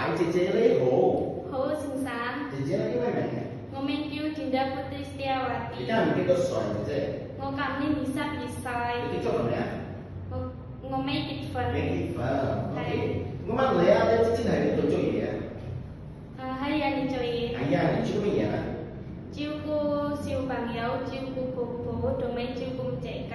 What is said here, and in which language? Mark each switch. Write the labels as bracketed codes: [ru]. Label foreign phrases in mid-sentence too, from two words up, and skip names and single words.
[yue] 姐姐你好。好，先生。姐姐你咩名？我名叫田德พุทธิสเตียวาตี 而家唔記得歲姐姐。我今年22歲。你結咗婚未啊？我未結婚。未結婚。OK。我問你啊，你之前喺邊度做嘢啊？喺印尼做嘢。係啊，你做乜嘢啊？照顧小朋友，照顧婆婆，同埋照顧隻狗。